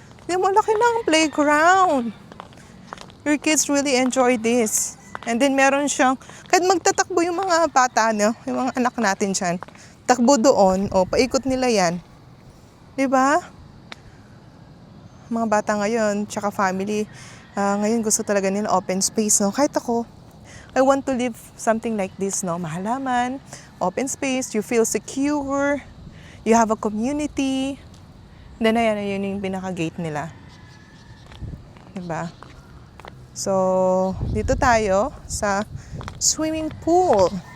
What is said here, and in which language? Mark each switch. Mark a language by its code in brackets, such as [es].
[tl] Hindi mo, laki ng [en] playground. Your kids really enjoy this. [tl] And then meron siyang, kahit magtatakbo yung mga bata, no? Yung mga anak natin dyan, takbo doon, o paikot nila yan. 'Di ba? Mga bata ngayon, tsaka family, ngayon gusto talaga nila open space, no? Kahit ako, [en] I want to live something like this, no? Mahalaman, open space, you feel secure, you have a community. [tl] Then ayan, yun yung pinaka-gate nila. 'Di ba? So, dito tayo sa swimming pool.